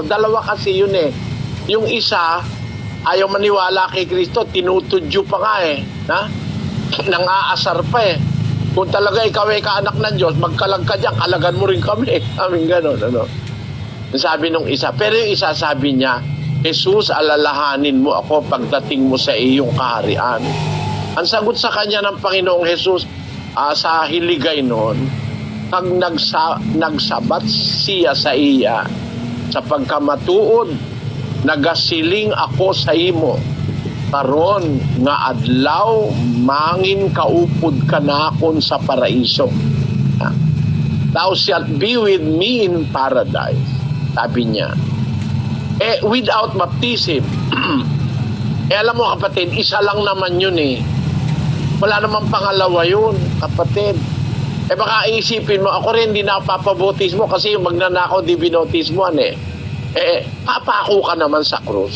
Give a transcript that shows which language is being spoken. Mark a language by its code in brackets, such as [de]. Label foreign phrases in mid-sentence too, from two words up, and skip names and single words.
[tl] 2 kasi yun Yung isa, ayaw maniwala kay Kristo, tinutudyo pa nga nang-aasar pa Kung talaga ikaw ay kaanak ng Diyos, magkalag ka dyan, kalagan mo rin kami. Aming gano'n, Sabi nung isa. Pero yung isa sabi niya, Jesus, alalahanin mo ako pagdating mo sa iyong kaharian. Ang sagot sa kanya ng Panginoong Jesus, [hil] sa hiligay noon, pag nagsabat siya sa iya, sa pagkamatuod, nagasiling ako sa imo, karon nga adlaw mangin kaupod ka nakon sa paraiso. [en] Thou shalt be with me in paradise. [tl] Sabi niya. [en] Without baptism, [tl] alam mo, kapatid, isa lang naman yun Wala namang pangalawa yun, kapatid. Baka isipin mo, ako rin hindi napapabautismo kasi yung magnanakaw di binautismoan papako ka naman sa krus.